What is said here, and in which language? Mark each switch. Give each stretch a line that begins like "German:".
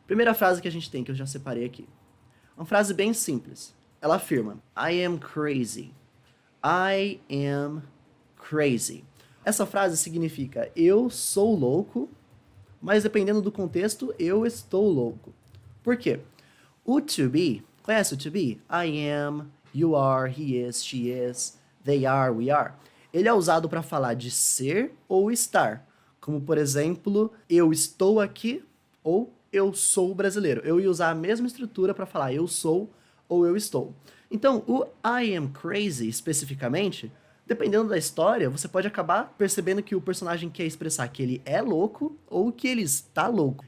Portuguese: Primeira frase que a gente tem, que eu já separei aqui. Uma frase bem simples. Ela afirma,
English: I am crazy. I am crazy.
Portuguese: Essa frase significa eu sou louco, mas dependendo do contexto, eu estou louco. Por quê? O to be, conhece o to be?
English: I am, you are, he is, she is, they are, we are.
Portuguese: Ele é usado para falar de ser ou estar. Como, por exemplo, eu estou aqui ou eu sou brasileiro. Eu ia usar a mesma estrutura para falar eu sou ou eu estou. Então, o
English: I am crazy,
Portuguese: especificamente, dependendo da história, você pode acabar percebendo que o personagem quer expressar que ele é louco ou que ele está louco.